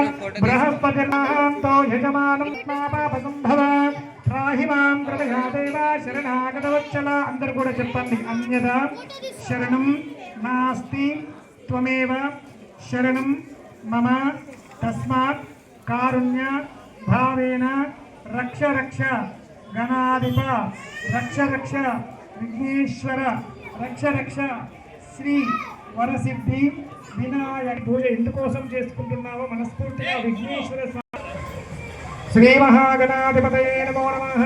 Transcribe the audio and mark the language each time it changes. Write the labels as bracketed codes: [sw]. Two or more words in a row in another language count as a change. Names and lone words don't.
[sa] बृहस्पतिर्नाहंतो यजमानं पापसंभव त्राहि मां कृपया देवा शरणागतवत्सल [te] अंदर కూడా [sa] చెప్పండి అన్యదా శరణం నాస్తి త్వమేవ శరణం మమ తస్మాత్ కారుణ్య భావేన రక్ష రక్ష గణాధిప రక్ష రక్ష విఘ్నేశ్వర రక్ష రక్ష శ్రీ వరసిద్ధి వినాయక [te] పూజ ఎందుకోసం చేసుకుంటున్నావో మనస్ఫూర్తిగా [sa] విఘ్నేశ్వర శ్రీ మహాగణాధిపతయే నమో నమః.